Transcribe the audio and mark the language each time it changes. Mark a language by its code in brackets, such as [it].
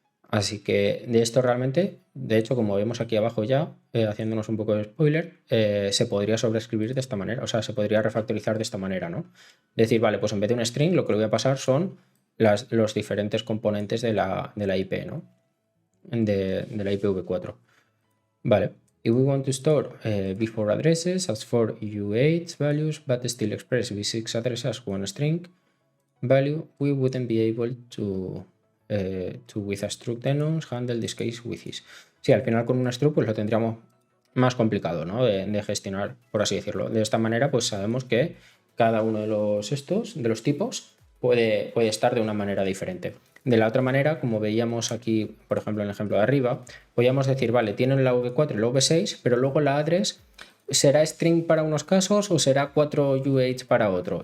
[es] Así que de esto realmente, de hecho, como vemos aquí abajo ya, haciéndonos un poco de spoiler, se podría sobreescribir de esta manera, o sea, se podría refactorizar de esta manera, ¿no? Decir, vale, pues en vez de un string, lo que le voy a pasar son los diferentes componentes de la IP, ¿no? De la IPv4. Vale. [en] If we want to store v4 addresses as 4 U8 values, but still express v6 addresses as one string value, we wouldn't be able to to with a struct enums, handle this case with is. [es] Sí, al final con un struct pues lo tendríamos más complicado, ¿no? De gestionar, por así decirlo. De esta manera, pues sabemos que cada uno de los tipos puede estar de una manera diferente. De la otra manera, como veíamos aquí, por ejemplo, en el ejemplo de arriba, podríamos decir, vale, tienen la v4 y la v6, pero luego la address será string para unos casos o será 4UH para otro.